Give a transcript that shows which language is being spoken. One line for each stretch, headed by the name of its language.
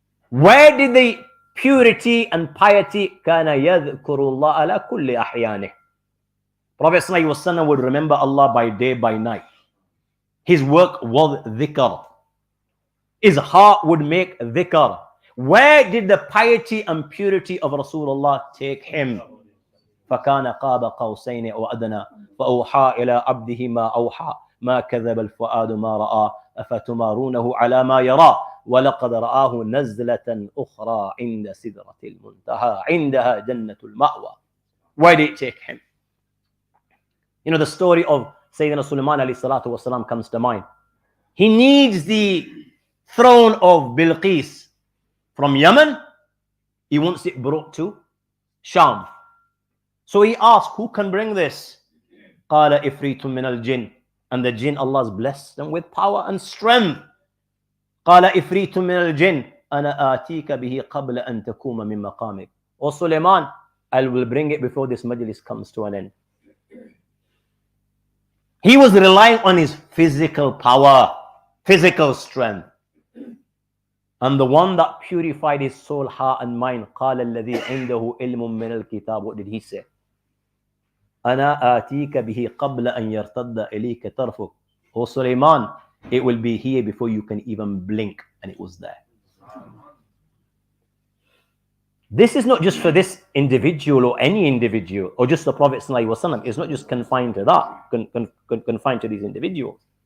English: Where did the purity and piety
Arabic: كان يذكر الله على كل أحيانه?
English: Prophet ﷺ would remember Allah by day, by night. His work was dhikr. His heart would make dhikr. Where did the piety and purity of Rasulullah take him?
Arabic: فكان قاب قوسين أو أدنى فأوحى إلى عبده ما أوحى ما كذب الفؤاد ما رأى أفتمارونه على ما يرى ولقد رآه نزلة أخرى عند سدرة المنتهى عندها جنة المأوى.
English: Why did it take him? You know, the story of Sayyidina Sulaiman alayhi salatu wasalam comes to mind. He needs the throne of Bilqis from Yemen. He wants it brought to Sham. So he asked, who can bring this?
Arabic: قال إفريت من الجن.
English: And the jinn, Allah has blessed them with power and strength.
Arabic: قال إفريت من الجن أنا آتيك به قبل أن تقوم من مقامك.
English: O Sulaiman, I will bring it before this majlis comes to an end. He was relying on his physical power, physical strength. And the one that purified his soul, heart and mind,
Arabic: قال الذي عنده علم من الكتاب.
English: What did he say?
Arabic: أنا آتيك به قبل أن يرتد إليك طرفك.
English: O Sulaiman, it will be here before you can even blink. And it was there. This is not just for this individual or any individual or just the Prophet ﷺ. It's not just confined to that, confined to these individuals.